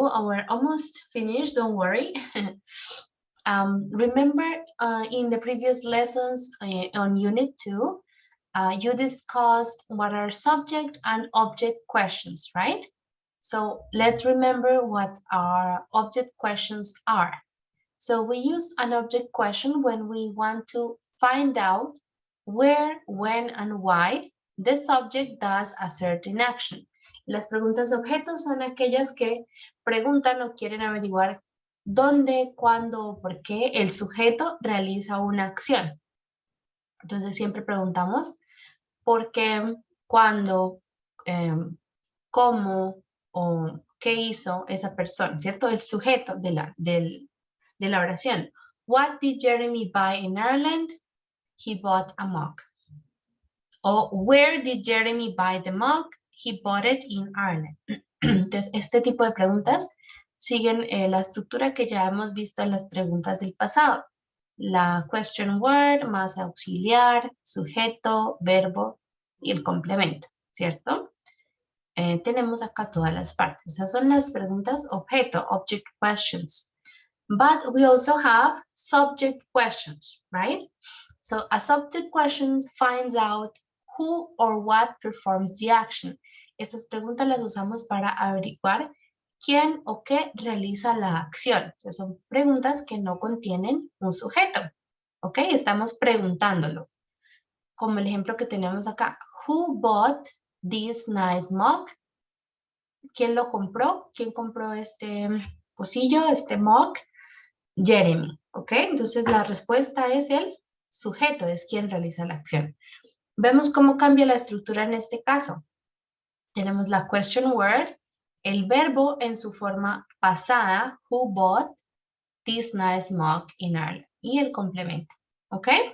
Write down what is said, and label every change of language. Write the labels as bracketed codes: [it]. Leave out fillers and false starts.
[en] We're almost finished, don't worry. Remember in the previous lessons on Unit 2, you discussed what are subject and object questions, right? So let's remember what our object questions are. So we use an object question when we want to find out where, when, and why the subject does a certain action. [es] Las preguntas objetos son aquellas que preguntan o quieren averiguar dónde, cuándo o por qué el sujeto realiza una acción. Entonces siempre preguntamos por qué, cuándo, cómo o qué hizo esa persona, ¿cierto? El sujeto de la oración. [en] What did Jeremy buy in Ireland? He bought a mug. O where did Jeremy buy the mug? He bought it in Ireland. [es] Entonces, este tipo de preguntas siguen la estructura que ya hemos visto en las preguntas del pasado. La question word más auxiliar, sujeto, verbo y el complemento, ¿cierto? Tenemos acá todas las partes. Esas son las preguntas objeto, object questions. [en] But we also have subject questions, right? So a subject question finds out who or what performs the action. [es] Estas preguntas las usamos para averiguar quién o qué realiza la acción. Entonces son preguntas que no contienen un sujeto, ¿ok? Estamos preguntándolo. como el ejemplo que tenemos acá. [en] Who bought this nice mug? [es] ¿Quién lo compró? ¿Quién compró este pocillo, este mug? Jeremy, ¿ok? Entonces la respuesta es el sujeto, es quien realiza la acción. Vemos cómo cambia la estructura en este caso. Tenemos la question word, el verbo en su forma pasada, [en] who bought this nice mug in Ireland, [es] y el complemento, ¿ok?